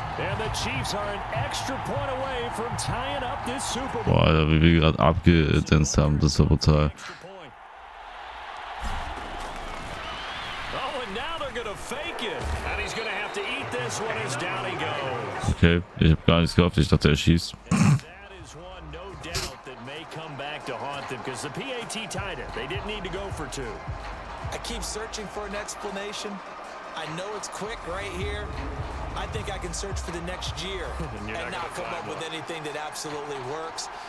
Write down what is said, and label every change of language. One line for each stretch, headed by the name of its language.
English: And the Chiefs are an extra point away from tying up this Super Bowl.
German: Boah, Alter, wie wir gerade abgedanzt haben, das war brutal.
English: Oh, and now they're gonna fake it. And he's gonna have to eat this one as down he goes.
German: Okay, ich habe gar nichts gehofft, ich dachte, er schießt.
English: That is one no doubt that may come back to haunt them because the PAT tied it. They didn't need to go for two. I keep searching for an explanation. I know it's quick right here. I think I can search for the next year and not come up with anything that absolutely works.